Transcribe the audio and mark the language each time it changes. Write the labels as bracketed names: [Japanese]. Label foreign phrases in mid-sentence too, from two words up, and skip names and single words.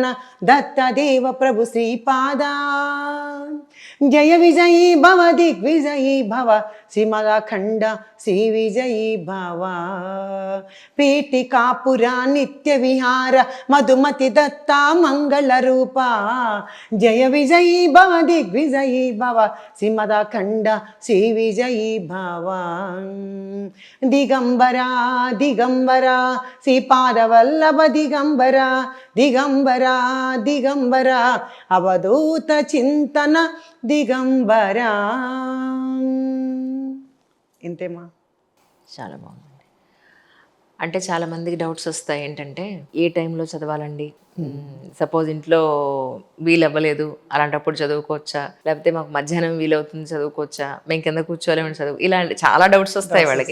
[Sanskrit] दत्त देव प्रभु श्रीपादा जय विजयी भव दिग्विजयी भव श्रीमदखंड श्री विजयी भव पीठिकापुरा नित्य विहार मधुमति दत्ता मंगल रूपा जय विजयी भव दिग्विजयी भव श्रीमदखंड श्री विजयी भव दिगंबरा दिगंबरा श्रीपादवल्लभ दिगंबरा दिगंबरा दिगंबरा अवधूत चिंतन दिगंबरा ఇంతేమా. [Telugu] చాలా బాగుందండి. అంటే చాలా మందికి డౌట్స్ వస్తాయి ఏంటంటే ఏ టైంలో చదవాలండి, సపోజ్ ఇంట్లో వీలు అవ్వలేదు అలాంటప్పుడు చదువుకోవచ్చా, లేకపోతే మాకు మధ్యాహ్నం వీలవుతుంది చదువుకోవచ్చా, మేము కింద కూర్చోలేమని చదువు, ఇలాంటి చాలా డౌట్స్ వస్తాయి వాళ్ళకి.